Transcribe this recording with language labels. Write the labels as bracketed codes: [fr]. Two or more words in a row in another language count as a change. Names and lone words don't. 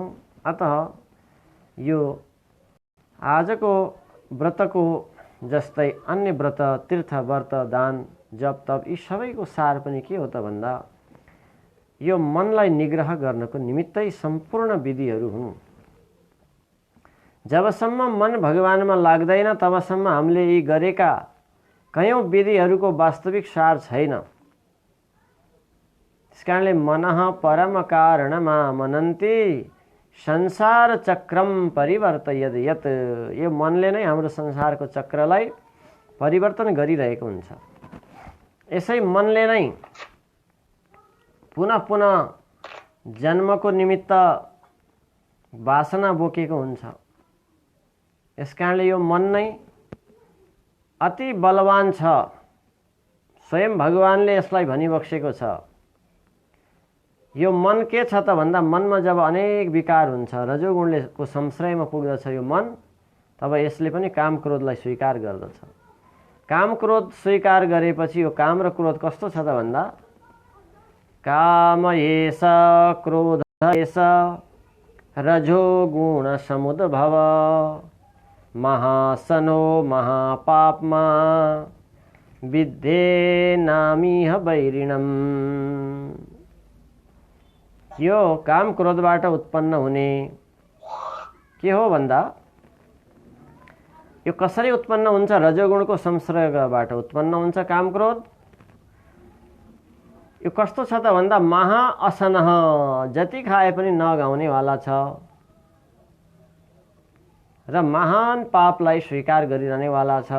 [ne] अतः यो आजको व्रतको जस्तै अन्य व्रत, तीर्थ, व्रत, दान, जप, तप यी सबैको सार पनि के हो त भन्दा यो मनलाई निग्रह गर्नको निमित्तै सम्पूर्ण विधिहरू हुन्। जबसम्म मन भगवानमा लाग्दैन तबसम्म हामीले यी गरेका कयौं विधिहरूको वास्तविक सार छैन। [sa] त्यसकारणले मनः परम कारणमा मनन्ति संसार चक्रम परिवर्तयद यत। [ne] यो मनले नै हाम्रो संसारको चक्रलाई परिवर्तन गरिरहेको हुन्छ। यसै मनले नै पुनः पुनः जन्मको निमित्त वासना बोकेको हुन्छ। यसकारणले यो मन नै अति बलवान छ। स्वयं भगवानले यसलाई भनिबक्सेको छ। यो मन के छ त भन्दा मनमा जब अनेक विकार हुन्छ, रजोगुणले को संश्रयमा पुग्दछ यो मन, तब यसले पनि काम क्रोधलाई स्वीकार गर्दछ। काम क्रोध स्वीकार गरेपछि यो काम र क्रोध कस्तो छ त भन्दा [sa] काम एष क्रोध एष रजोगुण समुद्भव महासनो महापापमा विद्धे नामिह वैरिणम्। [ne] यो काम क्रोधबाट उत्पन्न हुने के हो भन्दा यो कसरी उत्पन्न हुन्छ? रजोगुणको संश्रयबाट उत्पन्न हुन्छ काम क्रोध। यो कस्तो छ त भन्दा महाअसनः, जति खाए पनि नगाउनेवाला छ र महान पापलाई स्वीकार गरिरहनेवाला छ।